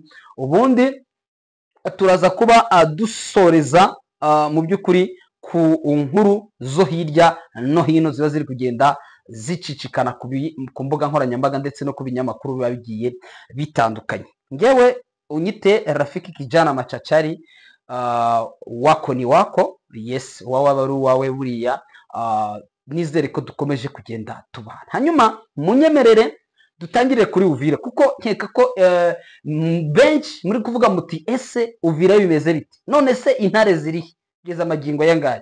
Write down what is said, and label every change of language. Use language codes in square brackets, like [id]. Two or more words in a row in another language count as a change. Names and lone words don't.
[rw] Ubundi turaza kuba dusoreza mu by'ukuri ku nkuru zo hirya no hino ziba ziri kugenda zicicikana ku mbuga nkoranyambaga ndetse no ku binyamakuru biba bigiye bitandukanye. Ngewe unyite Rafiki Kijana Machachari, [sw] wako ni wako, [rw] yes, wawe ari uwawe buriya. Nizere ko dukomeje kugenda tubana. Hanyuma munyemerere dutangire kuri Uvira, kuko nkeka ko benshi muri kuvuga muti ese Uvira bimeze bite, none se intare ziri kugeza amagingo yangahe?